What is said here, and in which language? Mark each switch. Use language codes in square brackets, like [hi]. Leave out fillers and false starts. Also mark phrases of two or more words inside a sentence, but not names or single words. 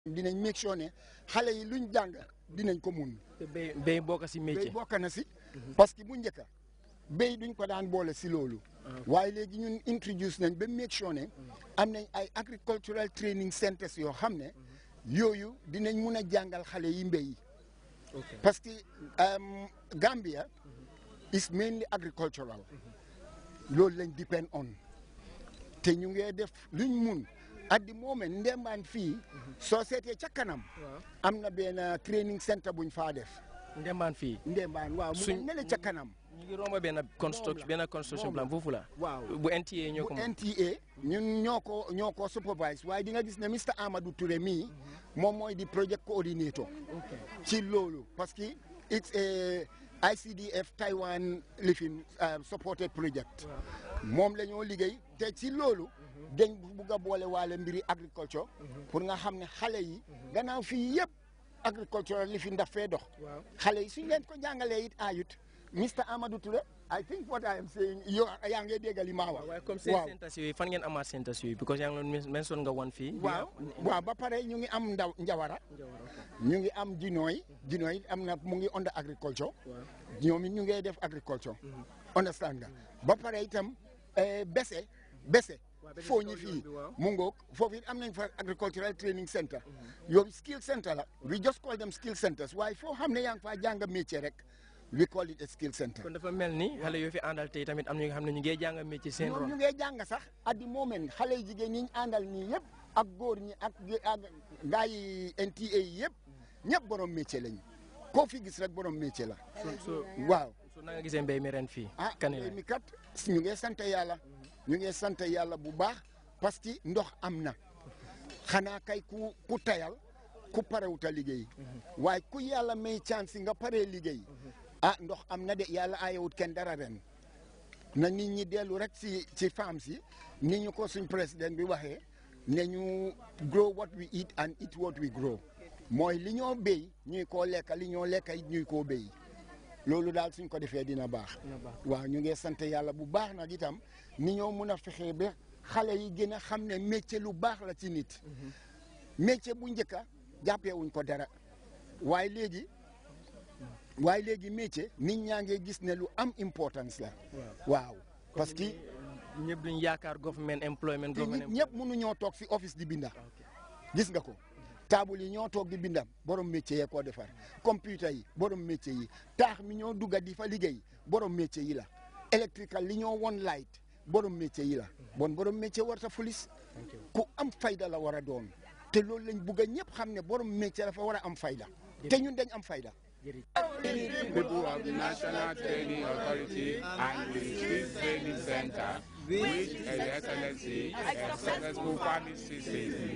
[wo] dinañ [en] make sure [wo] ne xale yi luñ jàng dinañ ko mun. te béy bokk si métier. béy bokk na si. [fr] parce que [wo] bu njëkk béy duñ ko daan boole si loolu. waaye léegi ñun introduce nañ ba [en] make sure [wo] ne am nañ ay [en] agricultural training centers [wo] yoo xam ne yooyu dinañ mun a jàngal xale yi mbéy. [en] parce que Gambia is mainly agricultural. [wo] loolu lañ [en] depend on [wo] te ñu ngi def luñ mun. [en] at the moment [wo] ndembaan fii soo seetee ca kanam am na benn [en] training center [wo] buñ faa def. ndembaan fii. ndembaan waaw mu ngi nele ca kanam. ñu ngi romb benn [en] construction plan [wo] foofu la. waaw bu NTA ñoo ko. bu NTA ñun ñoo ko supervise waaye di nga gis ne Mr Amadou Touré mii moom mooy di [en] project coordinator. [wo] ci loolu [fr] parce que [en] it's a ICDF Taiwan Living supported project. [wo] moom la ñoo liggéey te ci loolu. dañ bugg a boole waale mbiri agriculture pour nga xam ne xale yi gannaaw fii yëpp agriculture li fi ndaf fee dox xale yi suñ leen ko jàngalee it ayut Mr Amadou Touré [en] I think what I am saying [wo] yow yaa ngi dégg li ma wax. waaw comme seen centres yooyu fan ngeen amaat centres yooyu because yaa ngi doon mention nga wan fii. waaw ba pare ñu ngi am njawara ñu ngi am jinooy am na mu ngi [en] under agriculture [wo] ñoom it ñu ngi def agriculture understand nga ba pare itam bese foo ñi fii mu ngoog foofu it am nañ fa [en] agricultural training center [wo] yow [en] skill center [wo] la [en] we just call them skill centers [wo] waaye foo xam ne yaa ngi faa jàng métier rek [en] we call it a skill center. [wo] kon dafa mel ni xale yoo fi àndal tey tamit am na ñi nga xam ne ñu ngi jàng métier seen ron. ñu ngi jàng sax [en] at the moment [wo] xale yu jigéen ñi ñu àndal nii yëpp ak góor ñi ak gaa yi NTA yi yëpp ñëpp borom métier lañu koo fi gis rek borom métier la. waaw. so na nga gisee mbéy mi ren fii. mbéy mi kat ñu ngi sant yàlla. ñu ngi sant yàlla bu baax [fr] parce que [wo] ndox am na xanaa kay ku tayal ku parewut a liggéey waaye ku yàlla may chance nga paree liggéey ndox am na de yàlla ayewut kenn dara ren na nit ñi dellu rek ci femmes si ni ñu ko suñ président bi waxee ne ñu [en] grow what we eat and eat what we grow [wo] mooy li ñoo béy ñuy koo lekka li ñoo lekka it ñuy koo béy loolu daal suñ ko defee dina baax. waaw ñu ngi sant yàlla bu baax nag itam ni ñoo mun a fexee ba xale yi gën a xam ne métier lu baax la ci nit. métier bu njëkk a jàppee wuñ ko dara waaye léegi métier nit ñaa ngi gis ne lu am importance la. waaw [fr] parce que. [wo] ñëpp duñ yaakaar [en] government employment. [wo] ñëpp mënuñoo toog si office di binda gis nga ko. taabul yi ñoo toog di bindam borom métier yee koo defar computer yi borom métier yi taax mi ñoo dugga di fa liggéey borom métier yi la électrical li ñoo won light borom métier yi la borom métier warta fulis ku am fayda la war a doon te loolu lañ bugg a ñëpp xam ne borom métier dafa war a am fayda te ñun dañ am fayda. [en] People of the National Training Authority and the Skills Training Center, which His Excellency and successful family system.